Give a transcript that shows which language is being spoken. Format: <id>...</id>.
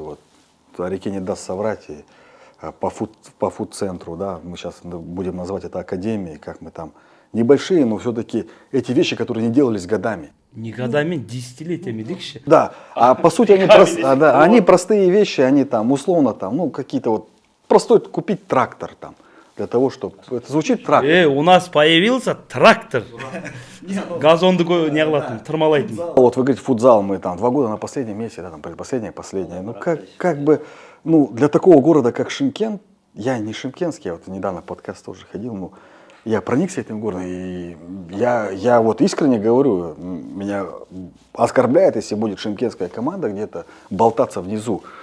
<ru>Вот Арике не даст соврать. И по фуд-центру, да, мы сейчас будем называть это академией, как мы там небольшие, но все-таки эти вещи, которые не делались годами. Не годами, десятилетиями, дикше. Да, а по сути они простые вещи, они там условно там, ну какие-то вот, простой купить трактор там, для того, чтобы, это звучит трактор. У нас появился трактор.</ru> <kk>Газонды не қылатын, тырмалайтын.</kk> <ru>Вот вы говорите футзал, мы там 2 года на последнем месте, да, там предпоследнее. Ну как бы, ну для такого города, как Шымкент, я не шымкентский, я вот недавно в подкаст тоже ходил, ну я проникся этим городом, и я вот искренне говорю, меня оскорбляет, если будет шымкентская команда где-то болтаться внизу.</ru>